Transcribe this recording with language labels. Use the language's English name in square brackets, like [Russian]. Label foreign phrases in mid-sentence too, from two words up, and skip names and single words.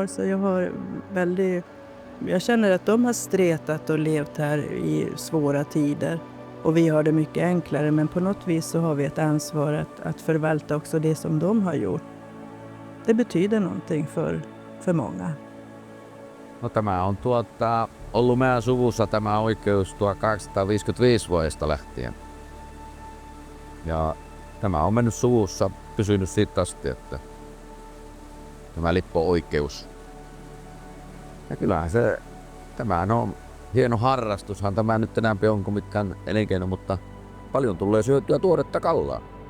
[Swedish] Så jag känner att de har stretat och levt här i svåra tider. Och vi har det mycket enklare, men på något vis så har vi ett ansvar att förvalta också det som de har gjort. Det betyder någonting för många. [Finnish] No, tämä on ollut meidän suvussa tämä oikeus 1255 vuodesta lähtien. Ja tämä on mennyt suvussa, pysynyt siitä asti, että tämä lippo-oikeus. Ja kyllähän tämähän on hieno harrastushan tämä nyt enää on kuin mitkään elinkeino, mutta paljon tulee syötyä tuoretta kallaa.